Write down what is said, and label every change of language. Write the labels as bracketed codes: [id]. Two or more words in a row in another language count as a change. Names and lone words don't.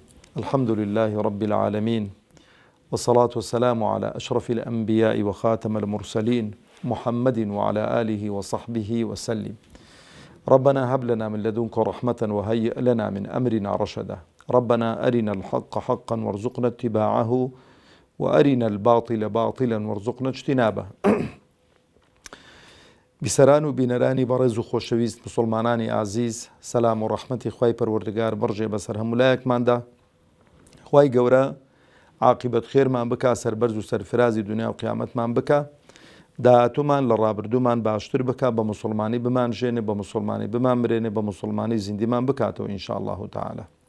[ar] الحمد لله رب العالمين، والصلاة والسلام على أشرف الأنبياء وخاتم المرسلين محمد وعلى آله وصحبه وسلم. ربنا هب لنا من لدنك رحمة وهيئ لنا من أمرنا رشدا. ربنا أرنا الحق حقا وارزقنا اتباعه وأرنا الباطل باطلا وارزقنا اجتنابه. [ckb] بسران و بینەرانی بەڕێز و خۆشەویست مسلمانانی عزیز، سەلام و ڕەحمەتی خوای پەروەردگار بەڕژێ بەسەر هەمولایەکماندا. خوای گەورە عاقبەت خێرمان بکا، سەربەرز و سەرفرازی دنیا و قیامەتمان بکا، داهاتوومان لە ڕابردوومان باشتر بکا، بە مسلمانی بمان ژێنێ، بە مسلمانی بمان مرێنێ، بە مسلمانی زیندیمان بکاتەوە [ar] ئینشاءالله تعالی.